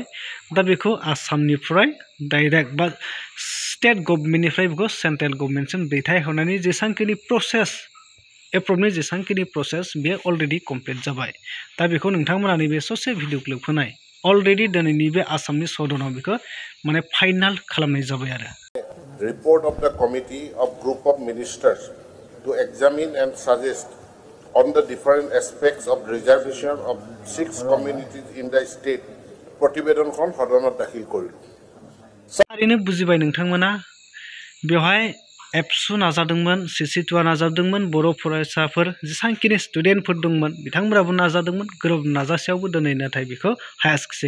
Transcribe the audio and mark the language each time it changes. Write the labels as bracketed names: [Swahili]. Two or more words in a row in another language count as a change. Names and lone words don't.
[Bodo] दा बेखौ आसामनिफ्राय डाइरेक्ट बा [English] state governmentnifrai [Bodo] बेखौ [English] central governmentsim [Bodo] दैथायहरनायनि जेसांखिनि [English] process approveni [Bodo] जेसांखिनि प्रसेस बे [English] already complete [Bodo] जाबाय। दा बेखौ नोंथांमोना नैबे ससे [English] video clip [Bodo] होनाय अलरेडि दिनैनि बे आसामनि सदनाव बेखौ माने फाइनाल खालामनाय जाबाय आरो। [English] Report of the committee of group of ministers to examine and suggest on the different aspects of reservation of 6 communities in the state [Bodo] प्रतिवेदनखौ सदनाव दाखिल करिल। थारैनो बुजिबाय नोंथांमोना बेवहाय एबसु नाजादोंमोन सिसिटुआ नाजादोंमोन बर' फरायसाफोर जेसांखिनि स्टुडेन्टफोर दंमोन बिथांमोनाबो नाजादोंमोन गोरोब नाजासेयावबो दिनै नाथाय बेखौ हायाखिसै।